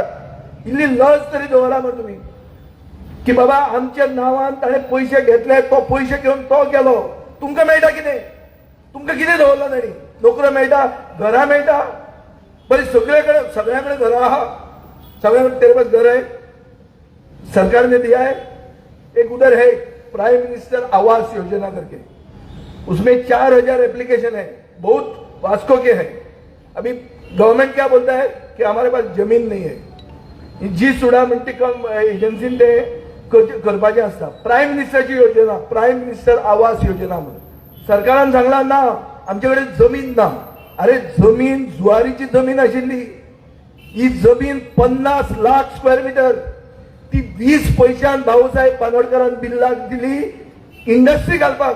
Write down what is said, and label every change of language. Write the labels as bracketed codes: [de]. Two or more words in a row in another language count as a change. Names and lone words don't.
[kok] इल्ली लज तरी दवरा मरे तुमी की बाबा आमच्या नांवान ताणें पयशे घेतले, तो पयशे घेवन तो गेलो. तुमकां मेळटा कितें? तुमकां कितें दवरला ताणी? नोकऱ्यो मेळटा, घरां मेळटा, बरें सगळे कडेन घरां आहा, सगळ्या कडेन [hi] तेरे पास घर है, सरकार ने दिया है. एक उधर है प्राइम मिनिस्टर आवास योजना करके, उसमें 4000 एप्लीकेशन है, बहुत वास्को के हैं. अभी गवर्नमेंट क्या बोलता है कि हमारे पास जमीन नहीं है. [kok] जी सुडा म्हणटी एजन्सीन ते करपाचें आसता. प्राइम मिनिस्टरची योजना, प्राइम मिनिस्टर आवास योजना म्हणून सरकारान सांगला ना आमचे कडेन जमीन ना. अरे जमीन जुवारीची जमीन आशिल्ली, ही जमीन 50 लाख [en] square metre, [kok] ती 20 पैशान भाऊसाहेब बांदोडकरान बिल्लाक दिली इंडस्ट्री घालपाक.